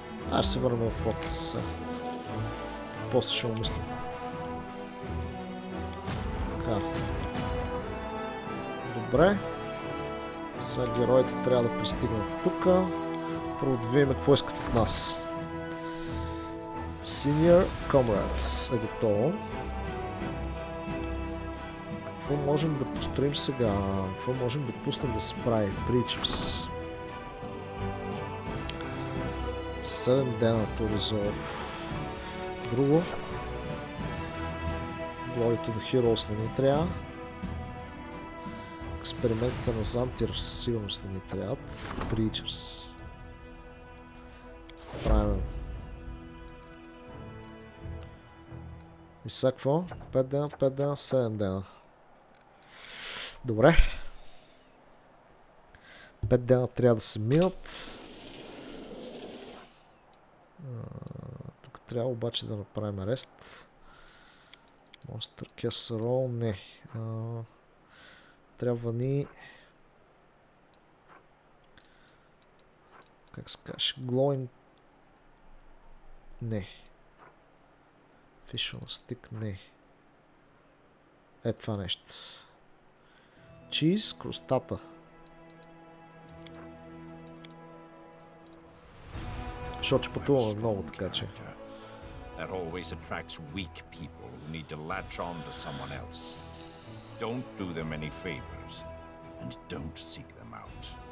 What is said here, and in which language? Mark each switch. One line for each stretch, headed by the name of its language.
Bulgarian: Аз ще се върнем в форта за сега. После ще умислим. Така. Добре. Сега героите трябва да пристигнат тук. Първо да видим какво искат от нас. Senior Comrades е готово. Какво можем да построим сега? Какво можем да пуснем да се прави?
English: Preachers.
Bulgarian: 7 дена
English: to resolve.
Bulgarian: Друго. Glory to the Heroes не ни трябва. Експериментите на Зантир със сигурност не ни трябват.
English: Preachers.
Bulgarian: Правим. И сега какво? 5 дена, 5 дена, 7 дена. Добре. 5 дена трябва да се минат. Тук трябва обаче да направим арест.
English: Monster Casserole,
Bulgarian: не. Трябва ни... Как се каже? Glowing... Не.
English: Fish on stick,
Bulgarian: не. Е това нещо. Cheese, кростата. Защото че пътуваме много, така че.
English: That always attracts weak people who need to latch on to someone else. Don't do them any favors and don't seek them out.